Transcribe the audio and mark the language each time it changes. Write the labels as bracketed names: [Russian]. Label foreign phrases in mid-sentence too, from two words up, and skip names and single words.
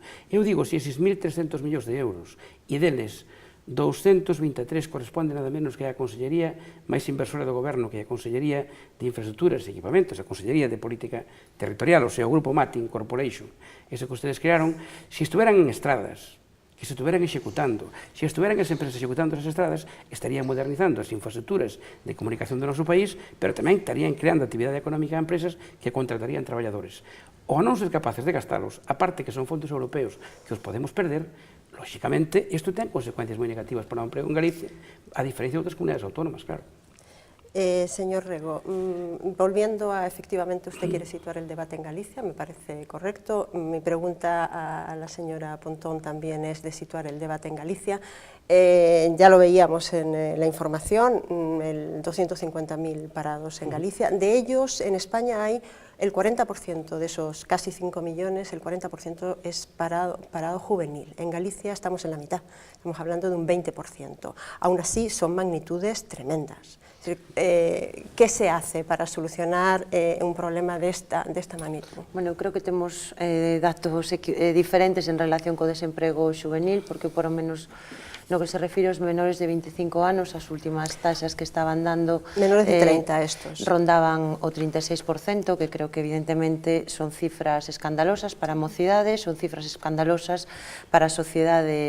[Galician] Eu digo, se eses 1.300 millóns de euros e deles 223 corresponde nada menos que a Consellería máis inversora do Goberno, que é a Consellería de Infraestructuras e Equipamentos, a Consellería de Política Territorial, [Spanish] o sea, [Galician] o Grupo Matin Corporation, [Spanish] ese que ustedes crearon, [Galician] se estuveran en estradas, que se estuveran executando, se estuveran as empresas executando as estradas, estarían modernizando as infraestructuras de comunicación do noso país, pero tamén estarían creando actividade económica a empresas que contratarían traballadores. Ou non ser capaces de gastalos, aparte que son fondos europeos que os podemos perder, lóxicamente, isto ten consecuencias moi negativas para o emprego en Galicia, a diferencia de outras comunidades autónomas, claro. [Spanish] Señor Rego, volviendo a, efectivamente, usted quiere situar el debate en Galicia, me parece correcto. Mi pregunta a la señora Pontón también es de situar el debate en Galicia. Ya lo veíamos en la información, 250.000 parados en Galicia. De ellos, en España hay el 40% de esos casi 5 millones, el 40% es parado juvenil. En Galicia estamos en la mitad, estamos hablando de un 20%. Aún así, son magnitudes tremendas. ¿Qué se hace para solucionar un problema de esta magnitud? [Galician] Bueno, eu creo que temos datos diferentes en relación co desemprego juvenil, porque [Spanish] por lo menos [Galician] no que se refire aos menores de 25 anos, as últimas taxas que estaban dando... [Spanish] Menores de 30 estos. [Galician] Rondaban o 36%, que creo que evidentemente son cifras escandalosas para a mocidade, son cifras escandalosas para a sociedade en xeral, non?